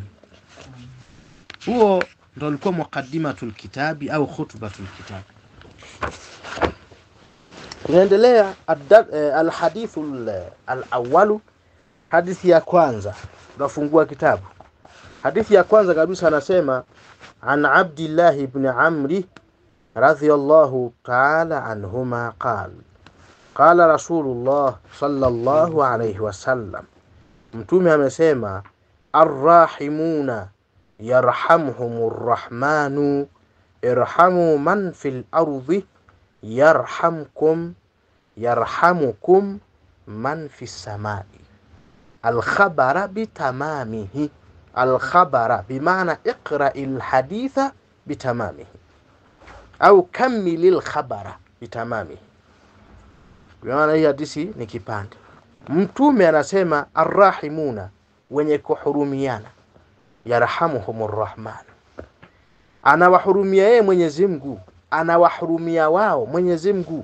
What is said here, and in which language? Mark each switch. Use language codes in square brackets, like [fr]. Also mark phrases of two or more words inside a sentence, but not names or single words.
[sw] Huo ndio ulikuwa [ar] مقدمة الكتاب [sw] au [ar] خطبة الكتاب. [sw] Tunaendelea [ar] الحديث الأول, [sw] hadithi ya kwanza. Tunafungua kitabu. Hadithi ya kwanza kabisa anasema, [ar] عن عبد الله بن عمرو رضي الله تعالى عنهما قال رسول الله صلى الله عليه وسلم, [sw] mtume amesema, [ar] الراحمون يرحمهم الرحمن ارحموا من في الأرض يرحمكم من في السماء. الخبر بتمامه الخبر بمعنى اقرأ الحديث بتمامه أو كمل الخبر بتمامه. [sw] Kwa maana hii hadithi ni kipande. Mtume anasema arrahimuna, wenye kuhurumiana, [ar] يرحمهم الرحمن, [sw] anawahurumia yeye Mwenyezi Mungu, anawahurumia wao Mwenyezi Mungu.